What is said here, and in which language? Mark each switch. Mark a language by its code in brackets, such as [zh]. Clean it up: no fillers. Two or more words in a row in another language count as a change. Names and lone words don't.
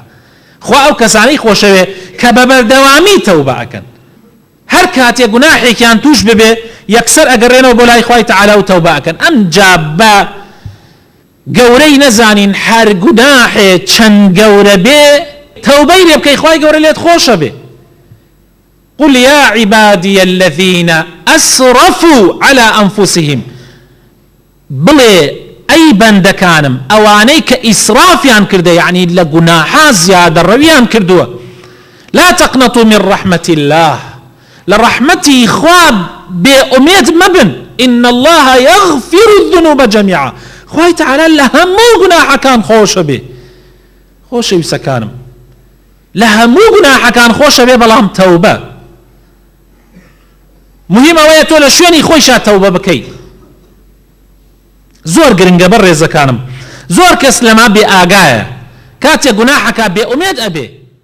[ckb] خوا ئەو کەسانەی خۆشەوێ کە بە بەردەوامی تەوبە ئەکەن. هەر کاتێک گوناحێکیان توش ببێ یەکسەر ئەگەڕێنەوە بۆ لای خوای تەعالی و تەوبە ئەکەن. ئەمجا بە گەورەی نەزانین هەر گوناحێ چەند گەورە بێ تەوبەی لێ بکەی خوای گەورە لێت خۆشە بێ. [ar] قل يا عبادي الذين أسرفوا على أنفسهم، [ckb] بڵێ ئەی بەندەکانم ئەوانەی کە ئیسرافیان کردە، یعنی لە گوناحا زیادە ڕەویان کردووە، [ar] لا تقنطوا من رحمة الله، [ckb] لە ڕەحمەتی خوا بێئومێد مەبن، [ar] إن الله يغفر الذنوب جميعا، [ckb] خوای تعالی لە هەموو گوناحەکان خۆشە بێ. خۆشەویستەکانم لە هەموو گوناحەکان خۆشە بێ بەڵام تەوبە مهم ئەوەیە تۆ لە شوێنی خۆیشا تەوبە بکەیت. زۆر گرنگە بە ڕێزەکانم، زۆر کەس لەما بێ ئاگایە، کاتێک گوناحەکە بێ ئومێد ئەبێ